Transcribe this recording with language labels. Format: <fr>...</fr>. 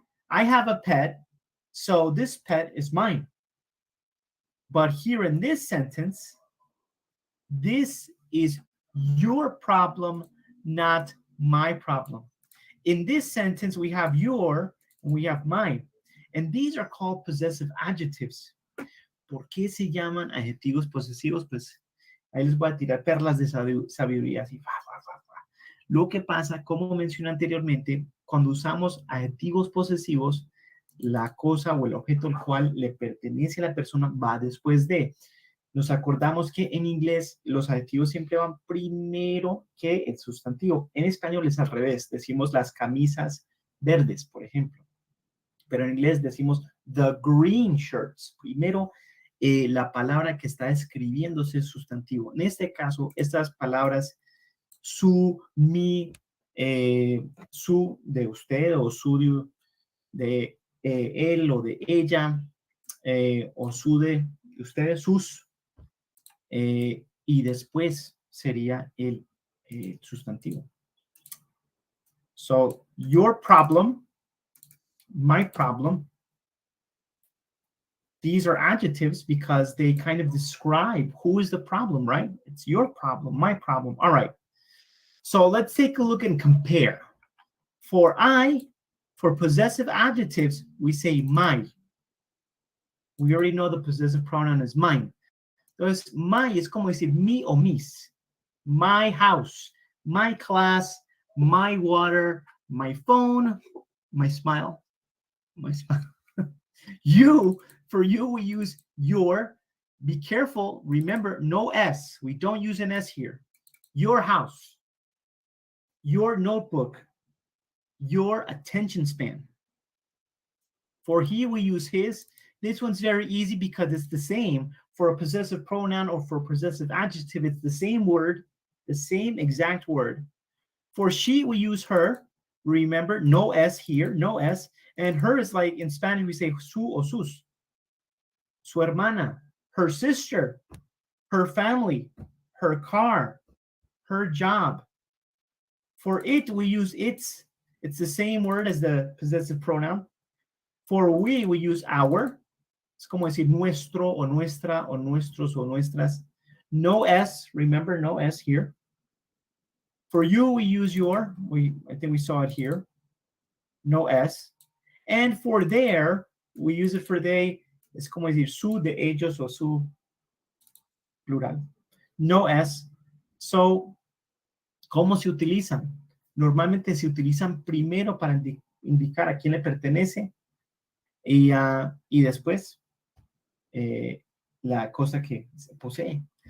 <en>I have a pet, so this pet is mine. But here in this sentence, this is your problem, not my problem. In this sentence, we have your and we have mine. And these are called possessive adjectives.</en> <es>¿Por qué se llaman adjetivos posesivos? Pues ahí les voy a tirar perlas de sabiduría. Así, Lo que pasa, como mencioné anteriormente, cuando usamos adjetivos posesivos, la cosa o el objeto al cual le pertenece a la persona va después de. Nos acordamos que en inglés los adjetivos siempre van primero que el sustantivo. En español es al revés. Decimos las camisas verdes, por ejemplo. Pero en inglés decimos</es> <en>the green shirts.</en> <es>Primero, la palabra que está escribiéndose es sustantivo. En este caso, estas palabras su, mi, su de usted o su de él o de ella o su de ustedes, sus, y después sería el sustantivo.</es> <en>So, your problem, my problem, these are adjectives because they kind of describe who is the problem, right? It's your problem, my problem. All right. So let's take a look and compare. For possessive adjectives, we say my. We already know the possessive pronoun is mine.</en> <es>Entonces, my es como decir mi o mis.</es> <en>My house, my class, my water, my phone, my smile, my smile. You, for you, we use your. Be careful. Remember, no S. We don't use an S here. Your house, your notebook, your attention span. For he, we use his. This one's very easy because it's the same. For a possessive pronoun or for a possessive adjective, it's the same word, the same exact word. For she, we use her. Remember, no S here, no S. And her is like, in Spanish, we say</en> <es>su o sus. Su hermana,</es> <en>her sister, her family, her car, her job. For it, we use its. It's the same word as the possessive pronoun. For we use our.</en> <es>Es como decir nuestro o nuestra o nuestros o nuestras.</es> <en>No S, remember, no S here. For you, we use your. I think we saw it here. No S. And for their, we use it for they.</en> <es>Es como decir su, de ellos o su, plural. No S. So, ¿cómo se utilizan? Normalmente se utilizan primero para indicar a quién le pertenece y después la cosa que se posee.</es>